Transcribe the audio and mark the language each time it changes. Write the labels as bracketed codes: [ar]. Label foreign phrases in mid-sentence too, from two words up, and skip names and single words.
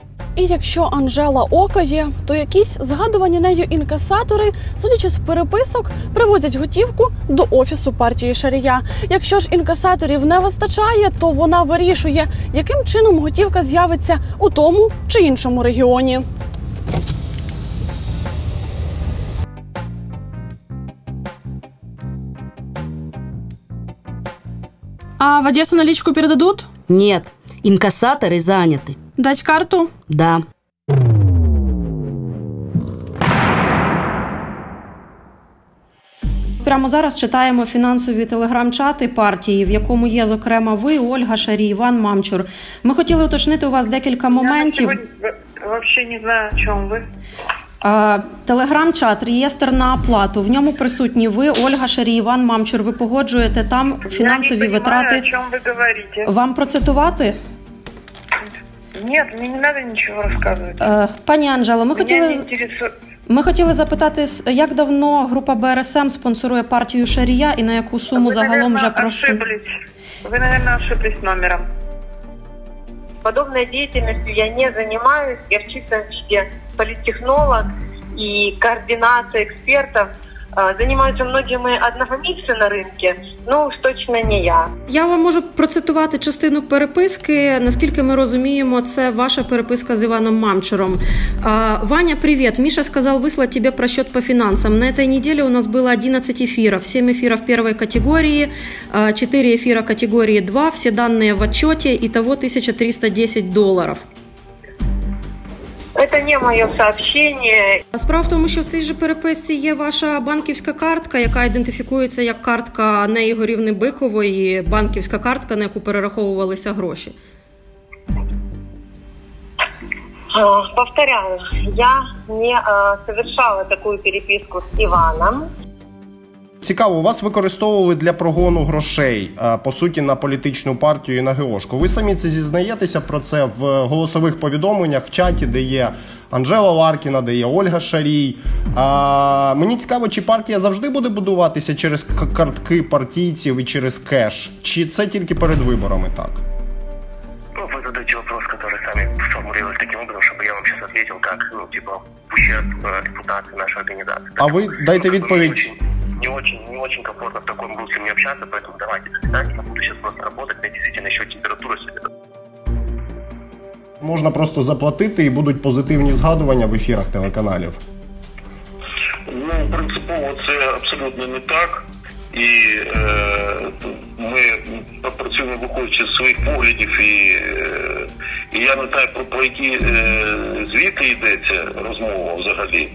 [uk] І якщо Анжела окає, то якісь згадувані нею інкасатори, судячи з переписок, привозять готівку до офісу партії Шарія. Якщо ж інкасаторів не вистачає, то вона вирішує, яким чином готівка з'явиться у тому чи іншому регіоні. [ru] А в Одессу наличку передадут? Нет, инкассаторы заняты. Дать карту? Да. [uk] Прямо зараз читаємо фінансові телеграм-чати партії, в якому є, зокрема, ви, Ольга Шарій, Іван Мамчур. Ми хотіли уточнити у вас декілька моментів. Я взагалі не знаю, о чому ви. Телеграм-чат, реєстр на оплату. В ньому присутні ви, Ольга Шарій, Іван Мамчур. Ви погоджуєте там фінансові витрати. Я не розумію, о чому ви говорите. Вам процитувати? Ні, мені не треба нічого розказувати. Пані Анжело, ми хотіли запитати, як давно група БРСМ спонсорує партію Шарія і на яку суму загалом вже просто... Ви, мабуть, [ru] ошиблись номером. Подобной деятельностью я не занимаюсь. Я в чистом виде политтехнолог, и координация экспертов Занимаются многие мои однофамильцы на рынке, но уж точно не я. [uk] Я вам можу процитувати частину переписки. Наскільки ми розуміємо, це ваша переписка з Иваном Мамчуром. [ru] «Ваня, привет. Миша сказал выслать тебе просчет по финансам. На этой неделе у нас было 11 эфиров. 7 эфиров первой категории, 4 эфира категории 2, все данные в отчете, итого $1310. Это не моє сообщение. [uk] Справа в тому, що в цій же переписці є ваша банківська картка, яка ідентифікується як картка не Ігорівни Бикової, банківська картка, на яку перераховувалися гроші. [ru] Повторяю, я не совершала такую переписку с Иваном. [uk] Цікаво, вас використовували для прогону грошей, по суті, на політичну партію і на ГОшку. Ви самі це зізнаєтеся про це в голосових повідомленнях, в чаті, де є Анжела Ларкіна, де є Ольга Шарій. Мені цікаво, чи партія завжди буде будуватися через картки партійців і через кеш? Чи це тільки перед виборами так? [ru] Вы задаете вопрос, который сами сформулировали таким образом, чтобы я вам сейчас ответил, как, ущерб репутации нашей организации. [uk] А вы дайте відповідь. [ru] Не очень комфортно в таком русле мне общаться, поэтому давайте, до свидания. Я буду сейчас просто работать, мне действительно еще температура сегодня. [uk] Можна просто заплатити і будуть позитивні згадування в ефірах телеканалів. Принципово це абсолютно не так. І ми працюємо виходячи з своїх поглядів, і я не знаю, про які звідки йдеться розмова взагалі.